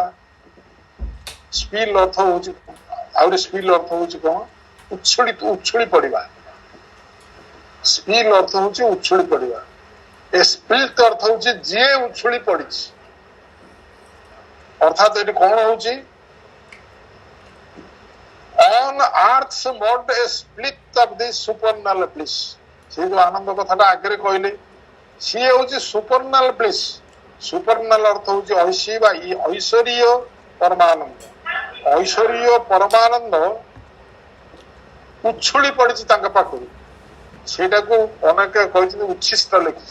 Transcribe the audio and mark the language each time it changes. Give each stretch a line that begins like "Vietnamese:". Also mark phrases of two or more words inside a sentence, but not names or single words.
Odia: ସ୍ପିଲ୍ ଅର୍ଥ ହଉଛି, ଆହୁରି ସ୍ପିଲ୍ ଅର୍ଥ ହଉଛି କଣ? ଉଛୁଳି ପଡିବା। ସ୍ପିଲ୍ ଅର୍ଥ ହଉଛି ଉଛୁଳି ପଡିବା। ଏ ସ୍ପ୍ଲିଟ୍ ଅର୍ଥ ହଉଛି ଯିଏ ଉଛୁଳି ପଡିଛି। ଅର୍ଥାତ ଏଠି କଣ ହଉଛି?
English: On earth's mode a split of the supernal bliss।
Odia: ସେ ଯୋଉ ଆନନ୍ଦ କଥାଟା ଆଗରେ କହିଲେ, ସିଏ ହଉଛି
English: supernal bliss.
Odia: ସୁପର୍ନାଲ ଅର୍ଥ ହଉଛି ଐଶୀ ବା ଐଶ୍ୱରୀୟ ପରମାନନ୍ଦ। ଐଶ୍ୱରୀୟ ପରମାନନ୍ଦ ଉଛୁଳି ପଡିଛି ତାଙ୍କ ପାଖରୁ। ସେଇଟାକୁ ଅନେକ କହିଛନ୍ତି ଉଚ୍ଛିଷ୍ଟ ଲେଖିଛି।